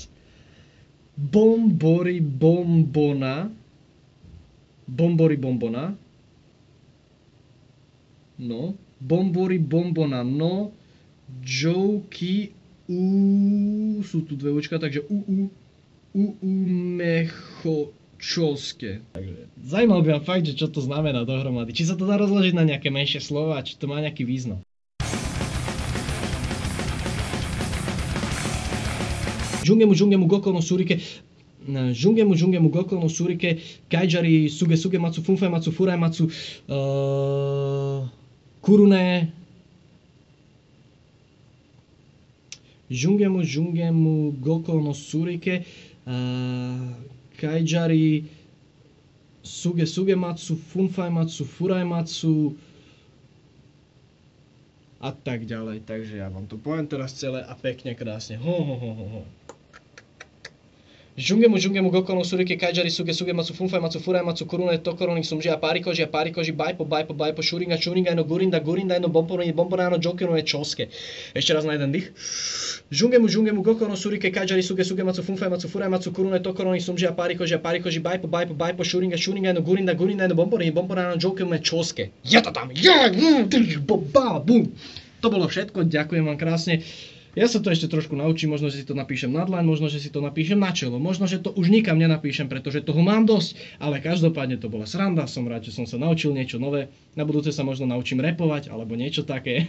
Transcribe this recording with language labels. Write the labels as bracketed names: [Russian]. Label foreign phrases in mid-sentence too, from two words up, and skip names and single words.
[Slovak] Bombori bombona, no, bombori bombona, no, joky, sú tu dve učka, takže mechočovské. Takže zaujímal by ma fakt, že čo to znamená dohromady. Či sa to dá rozložiť na nejaké menšie slova, či to má nejaký význam. Jungemu Goko no Surike, Kaijari Sugematsu, Funfaimatsu, Furaimatsu, Kurune. Jungemu Goko no Surike, Kaijari Sugematsu, Funfaimatsu, Furaimatsu a tak ďalej. Takže ja vám to poviem teraz celé a pekne krásne. Jungemu Goko no Surike, Kaijari Sugematsu, Funfaimatsu, Furaimatsu, Kurune, Tokoroni, Sumji a Parikoji, Baipo, Šuringa no Gurindaj no Bombona no Joky no Choske. Ešte raz na jeden dých. Jungemu Goko no Surike, Kaijari Sugematsu, Funfaimatsu, Furaimatsu, Kurune, Tokoroni, Sumji a Parikoji, Baipo, Šuringa no Gurindaj no Bombona no Joky no Choske. Je to tam! To bolo všetko, ďakujem vám krásne. Ja sa to ešte trošku naučím, možno, že si to napíšem na dlaň, možno, že si to napíšem na čelo, možno, že to už nikam nenapíšem, pretože toho mám dosť, ale každopádne to bola sranda, som rád, že som sa naučil niečo nové, na budúce sa možno naučím repovať, alebo niečo také.